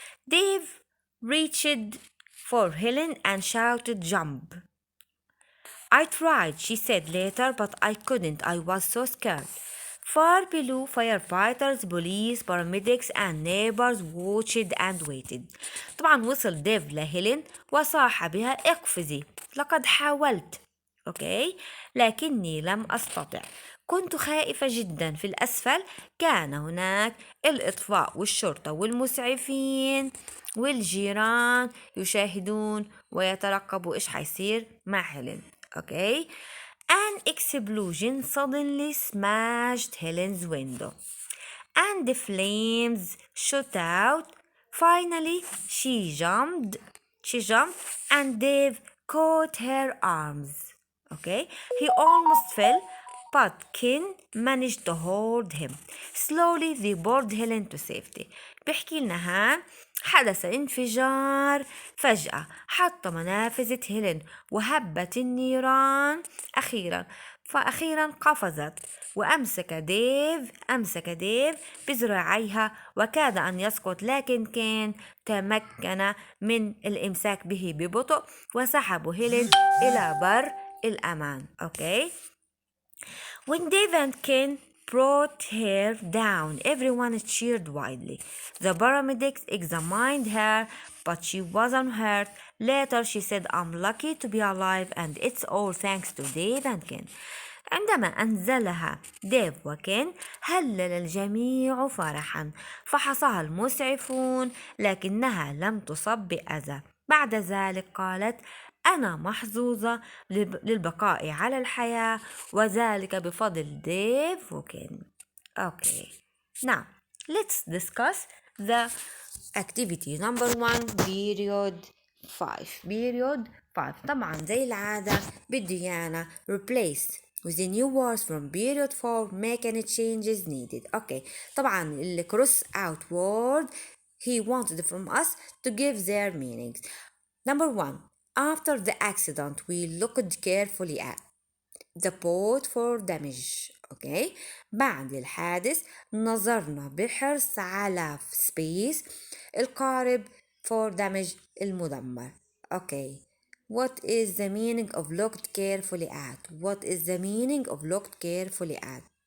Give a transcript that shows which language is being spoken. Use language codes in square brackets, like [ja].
[en] Dave reached for Helen and shouted, "Jump!" "I tried," she said later, "but I couldn't. I was so scared." Far below, firefighters, police, paramedics and neighbors watched and waited. [ar] طبعا وصل ديف لهيلين وصاح بها: اقفزي، لقد حاولت، أوكي، لكني لم أستطع، كنت خائفة جدا. في الأسفل كان هناك الإطفاء والشرطة والمسعفين والجيران يشاهدون ويترقبوا إيش حيصير مع هيلين. أوكي. [en] An explosion suddenly smashed Helen's window and the flames shot out. Finally, she jumped and Dave caught her arms. Okay, he almost fell, but Ken managed to hold him. Slowly they pulled Helen to safety. [ar] بيحكي لنا ها حدث انفجار فجأة حطم نافذة هيلين وهبت النيران فأخيرا قفزت وأمسك ديف بذراعيها وكاد أن يسقط، لكن كان تمكن من الإمساك به ببطء وسحب هيلين إلى بر الأمان. أوكي. [en] When Dave and Ken brought her down, everyone cheered wildly. The paramedics examined her, but she wasn't hurt. Later she said, "I'm lucky to be alive and it's all thanks to Dave and Ken." [ar] عندما أنزلها ديف وكين هلل الجميع فرحا، فحصها المسعفون لكنها لم تصب بأذى. بعد ذلك قالت: أنا محظوظة للبقاء على الحياة وذلك بفضل ديف وكين. [en] Okay. Now, let's discuss the activity number 1 period 5. period 5 [ar] طبعا زي العادة بدي أنا [en] replace with the new words from period 4 make any changes needed. Okay. [ar] طبعا ال [en] cross out word he wanted from us to give their meanings. Number 1. After the accident we looked carefully at the boat for damage. Okay. [ar] بعد الحادث نظرنا بحرص على space القارب [en] for damage [ar] المدمر. Okay. [en] What is the meaning of looked carefully at? What is the meaning of looked carefully at?